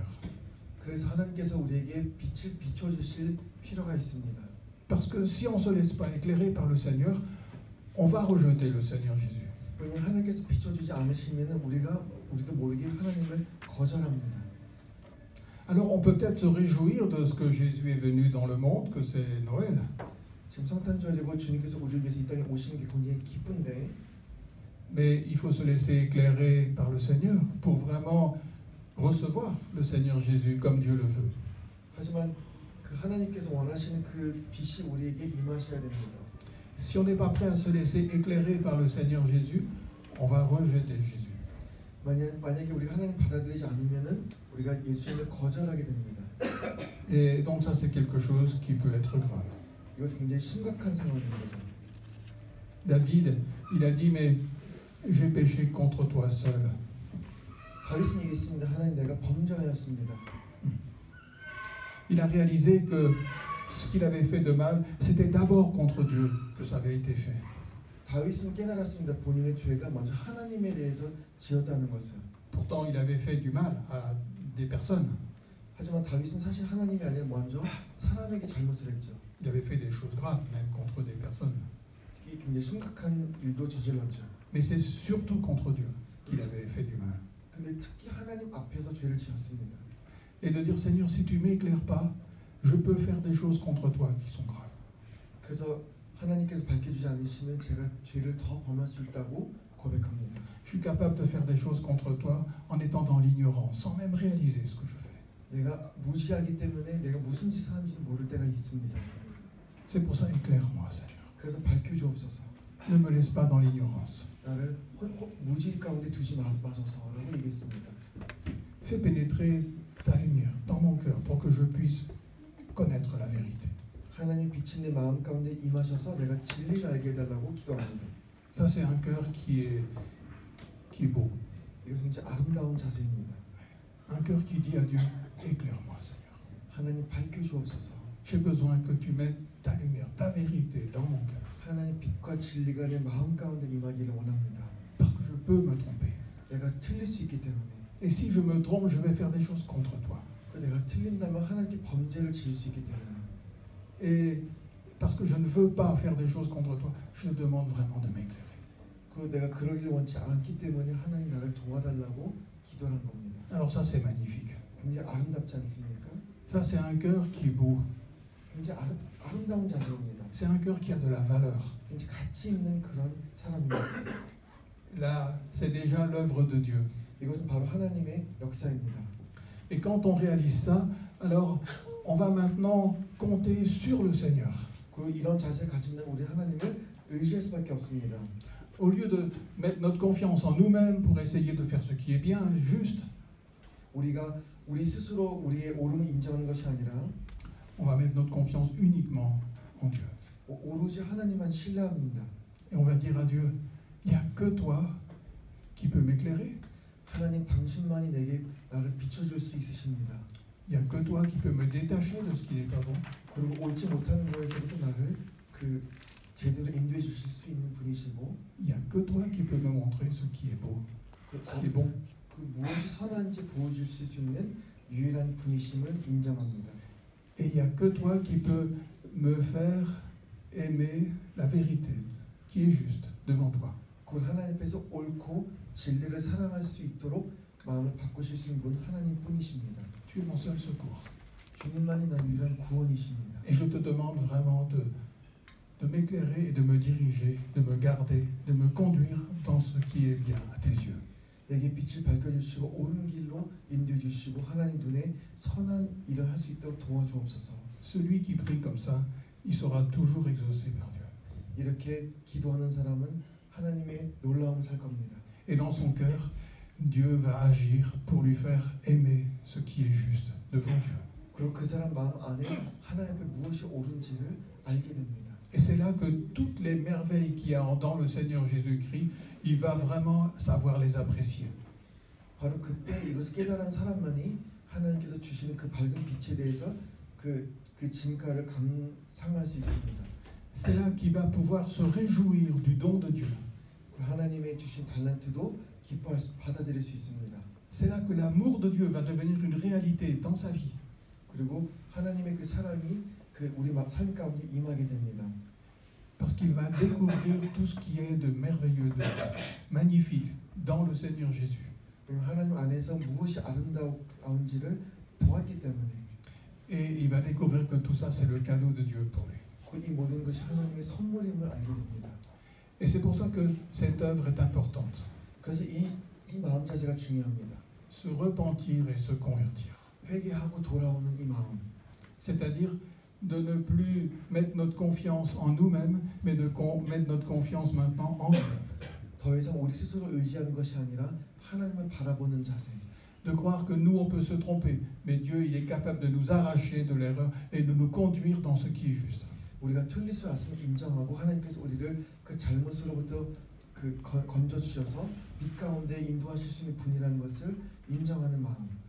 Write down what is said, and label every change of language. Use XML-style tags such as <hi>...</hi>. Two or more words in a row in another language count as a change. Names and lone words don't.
<ko>그래서 하나님께서 우리에게 빛을 비춰주실 필요가 있습니다.</ko> <fr>Parce que si on ne se laisse pas éclairer par le Seigneur, on va rejeter le Seigneur Jésus.</fr> <ko>왜냐면 하나님께서 비춰주지 않으시면 우리도 모르게 하나님을 거절합니다.</ko> <fr>Alors on peut peut-être se réjouir de ce que Jésus est venu dans le monde, que c'est Noël.</fr> <ko>지금 성탄절이고 주님께서 우리를 위해서 이 땅에 오시는 게 굉장히 기쁜데,</ko> <fr>Mais il faut se laisser éclairer par le Seigneur pour vraiment recevoir le Seigneur Jésus comme Dieu le veut.</fr> <ko>하지만 그 하나님께서 원하시는 그 빛이 우리에게 임하셔야 됩니다.</ko> <fr>Si on n'est pas prêt à se laisser éclairer par le Seigneur Jésus, on va rejeter Jésus.</fr> <ko>만약에 우리가 하나님 받아들이지 않으면은 우리가 예수님을 거절하게 됩니다.</ko> <fr>Et donc ça c'est quelque chose qui peut être grave.</fr> <ko>이것은 굉장히 심각한 상황인 거죠.</ko> <fr>David, il a dit mais j'ai péché contre toi seul.</fr> <ko>다윗은 얘기했습니다. 하나님 내가 범죄하였습니다.</ko> <fr>Il a réalisé que ce qu'il avait fait de mal, c'était d'abord contre Dieu que ça avait été fait.</fr> <ko>다윗은 깨달았습니다. 본인의 죄가 먼저 하나님에 대해서 지었다는 것을.</ko> <fr>Pourtant, il avait fait du mal à des personnes.</fr> <ko>하지만 다윗은 사실 하나님이 아니라 먼저 사람에게 잘못을 했죠.</ko> <fr>Il avait fait des choses graves, même contre des personnes.</fr> <ko>특히 굉장히 심각한 일도 저질렀죠.</ko> <fr>Mais c'est surtout contre Dieu qu'il avait fait du mal.</fr> <ko>근데 특히 하나님 앞에서 죄를 지었습니다.</ko> <fr>Et de dire, Seigneur, si tu m'éclaires pas, je peux faire des choses contre toi qui sont graves.</fr> <ko>그래서 하나님께서 밝혀주지 않으시면 제가 죄를 더 범할 수 있다고 고백합니다.</ko> <fr>Je suis capable de faire des choses contre toi en étant dans l'ignorance, sans même réaliser ce que je fais.</fr> <ko>내가 무지하기 때문에 내가 무슨 짓을 하는지도 모를 때가 있습니다.</ko> <fr>C'est pour ça, éclaire-moi, Seigneur.</fr> <ko>그래서 밝혀주옵소서.</ko> <fr>Ne me laisse pas dans l'ignorance.</fr> <ko>나를 무지 가운데 두지 마소서라고 얘기했습니다.</ko> <fr>Fais pénétrer ta lumière dans mon cœur pour que je puisse connaître la vérité.</fr> <ko>하나님 빛이 내 마음 가운데 임하셔서 내가 진리를 알게 해달라고 기도합니다.</ko> <fr>Ça, c'est un cœur qui est beau.</fr> <ko>이것은 이제 아름다운 자세입니다.</ko> <fr>Un cœur qui dit à Dieu, éclaire-moi, Seigneur.</fr> <ko>하나님 밝혀주옵소서.</ko> <fr>J'ai besoin que tu mettes ta lumière, ta vérité dans mon cœur.</fr> <ko>하나님 빛과 진리가 내 마음 가운데 임하기를 원합니다.</ko> <fr>Parce que je peux me tromper.</fr> <ko>내가 틀릴 수 있기 때문에.</ko> <fr>Et si je me trompe, je vais faire des choses contre toi.</fr> <ko>내가 틀린다면 하나님께 범죄를 지을 수 있기 때문에.</ko> <fr>Et parce que je ne veux pas faire des choses contre toi, je te demande vraiment de m'éclairer.</fr> <ko>그 내가 그러길 원치 않기 때문에 하나님 나를 도와달라고 기도한 겁니다.</ko> <fr>Alors ça, c'est magnifique.</fr> <ko>굉장히 아름답지 않습니까?</ko> <fr>Ça, c'est un cœur qui est beau.</fr> <ko>굉장히 아름다운 자세입니다.</ko> <fr>C'est un cœur qui a de la valeur.</fr> <ko>굉장히 가치 있는 그런 사람입니다.</ko> <fr>Là, c'est déjà l'œuvre de Dieu.</fr> <ko>이것은 바로 하나님의 역사입니다.</ko> <fr>Et quand on réalise ça, alors on va maintenant compter sur le Seigneur.</fr> <ko>그 이런 자세를 가진 우리 하나님을 의지할 수밖에 없습니다.</ko> <fr>Au lieu de mettre notre confiance en nous-mêmes pour essayer de faire ce qui est bien, juste,</fr> <ko>우리가 우리 스스로 우리의 옳음을 인정하는 것이 아니라</ko> <fr>on va mettre notre confiance uniquement en Dieu.</fr> <ko>오로지 하나님만 신뢰합니다.</ko> <fr>Et on va dire à Dieu, il n'y a que toi qui peux m'éclairer.</fr> <ko>하나님 당신만이 내게 나를 비춰줄 수 있으십니다.</ko> <fr>Il n'y a que toi qui peux me détacher de ce qui n'est pas bon.</fr> <ko>그리고 옳지 못하는 것에서부터 나를 그 제대로 인도해 주실 수 있는 분이시고</ko> <fr>Il n'y a que toi qui peux me montrer ce qui est beau, ce qui est bon.</fr> <ko>그 무엇이 선한지 보여주실 수 있는 유일한 분이심을 인정합니다.</ko> <fr>Et il n'y a que toi qui peux me faire aimer la vérité qui est juste devant toi.</fr> <ko>그 하나님 앞에서 옳고 진리를 사랑할 수 있도록 마음을 바꾸실 수 있는 분 하나님뿐이십니다.</ko> <fr>Tu es mon seul secours.</fr> <ko>주님만이 난 유일한 구원이십니다.</ko> <fr>Et je te demande vraiment de m'éclairer et de me diriger, de me garder, de me conduire dans ce qui est bien à tes yeux.</fr> <ko>내게 빛을 밝혀주시고 옳은 길로 인도해 주시고 하나님 눈에 선한 일을 할 수 있도록 도와주옵소서.</ko> <fr>Celui qui prie comme ça, il sera toujours exaucé par Dieu.</fr> <ko>이렇게 기도하는 사람은 하나님의 놀라움을 살 겁니다.</ko> <fr>Et dans son cœur, Dieu va agir pour lui faire aimer ce qui est juste devant Dieu.</fr> <ko>그리고 그 사람 마음 안에 하나님 앞에 무엇이 옳은지를 알게 됩니다.</ko> <fr>Et c'est là que toutes les merveilles qu'il y a dans le Seigneur Jésus-Christ, il va vraiment savoir les apprécier.</fr> <ko>바로 그때 이것을 깨달은 사람만이 하나님께서 주시는 그 밝은 빛에 대해서 그 진가를 감상할 수 있습니다.</ko> <fr>C'est là qu'il va pouvoir se réjouir du don de Dieu.</fr> <ko>그 하나님의 주신 달란트도 기뻐할 수, 받아들일 수 있습니다.</ko> <fr>C'est là que l'amour de Dieu va devenir une réalité dans sa vie.</fr> <ko>그리고 하나님의 그 사랑이 그 우리 삶 가운데 임하게 됩니다.</ko> <fr>Parce qu'il va découvrir tout ce qui est de merveilleux, de magnifique dans le Seigneur Jésus.</fr> <ko>하나님 안에서 무엇이 아름다운지를 보았기 때문에</ko> <fr>Et il va découvrir que tout ça, c'est le cadeau de Dieu pour lui.</fr> <ko>이 모든 것이 하나님의 선물임을 알게 됩니다.</ko> <fr>Et c'est pour ça que cette œuvre est importante.</fr> <ko>그래서 이 마음 자세가 중요합니다.</ko> <fr>Se repentir et se convertir.</fr> <ko>회개하고 돌아오는 이 마음.</ko> <fr>C'est-à-dire de ne plus mettre notre confiance en nous-mêmes, mais de mettre notre confiance maintenant en Dieu.</fr> <ko>더 이상 우리 스스로 의지하는 것이 아니라 하나님을 바라보는 자세.</ko> <fr>De croire que nous, on peut se tromper, mais Dieu, il est capable de nous arracher de l'erreur et de nous conduire dans ce qui est juste.</fr> <ko>우리가 틀릴 수 있음을 인정하고 하나님께서 우리를 그 잘못으로부터 건져 주셔서 빛 가운데 인도하실 수 있는 분이라는 것을 인정하는 마음.</ko>